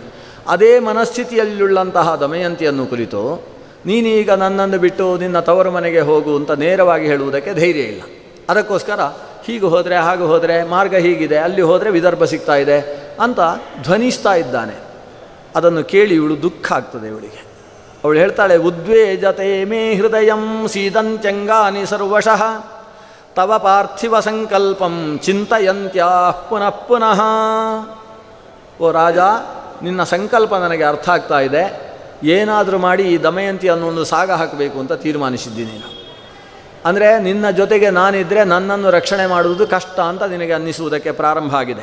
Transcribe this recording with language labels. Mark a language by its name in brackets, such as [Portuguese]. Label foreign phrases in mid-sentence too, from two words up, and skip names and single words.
[Kannada] ಅದೇ ಮನಸ್ಥಿತಿಯಲ್ಲುಳ್ಳಂತಹ ದಮಯಂತಿಯನ್ನು ಕುರಿತು ನೀನೀಗ ನನ್ನನ್ನು ಬಿಟ್ಟು ನಿನ್ನ ತವರು ಮನೆಗೆ ಹೋಗು ಅಂತ ನೇರವಾಗಿ ಹೇಳುವುದಕ್ಕೆ ಧೈರ್ಯ ಇಲ್ಲ. ಅದಕ್ಕೋಸ್ಕರ ಹೀಗೆ ಹೋದರೆ ಹಾಗೆ ಹೋದರೆ ಮಾರ್ಗ ಹೀಗಿದೆ, ಅಲ್ಲಿ ಹೋದರೆ ವಿದರ್ಭ ಸಿಗ್ತಾ ಇದೆ ಅಂತ ಧ್ವನಿಸ್ತಾ ಇದ್ದಾನೆ. ಅದನ್ನು ಕೇಳಿ ಇವಳು ದುಃಖ ಆಗ್ತದೆ ಇವಳಿಗೆ. ಅವಳು ಹೇಳ್ತಾಳೆ, [Sanskrit] ಉದ್ವೇಜತೆ ಮೇ ಹೃದಯಂ ಸೀದಂತ್ಯಂಗಾನಿ ಸರ್ವಶಃ ತವ ಪಾರ್ಥಿವ ಸಂಕಲ್ಪಂ ಚಿಂತಯಂತ್ಯಾ ಪುನಃ ಪುನಃ. [Kannada] ಓ ರಾಜ, ನಿನ್ನ ಸಂಕಲ್ಪ ನನಗೆ ಅರ್ಥ ಆಗ್ತಾ ಇದೆ. ಏನಾದರೂ ಮಾಡಿ ಈ ದಮಯಂತಿಯನ್ನು ಒಂದು ಸಾಗ ಹಾಕಬೇಕು ಅಂತ ತೀರ್ಮಾನಿಸಿದ್ದೀನಿ ನಾನು. ಅಂದರೆ ನಿನ್ನ ಜೊತೆಗೆ ನಾನಿದ್ದರೆ ನನ್ನನ್ನು ರಕ್ಷಣೆ ಮಾಡುವುದು ಕಷ್ಟ ಅಂತ ನಿನಗೆ ಅನ್ನಿಸುವುದಕ್ಕೆ ಪ್ರಾರಂಭ ಆಗಿದೆ.